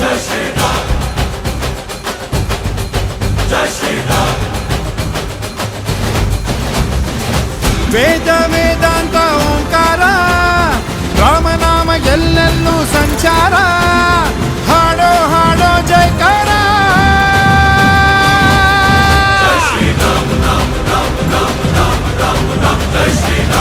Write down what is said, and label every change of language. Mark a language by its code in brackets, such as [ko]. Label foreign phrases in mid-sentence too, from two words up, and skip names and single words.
[kn] ವೇದ ವೇದಾಂತ ಓಂಕಾರ, ರಾಮನಾಮ ಎಲ್ಲೆಲ್ಲೂ ಸಂಚಾರ. ಹಾಡೋ ಹಾಡೋ ಜಯಕಾರ. [hi] जय श्री राम, राम, राम, राम, राम, राम, राम, जय श्री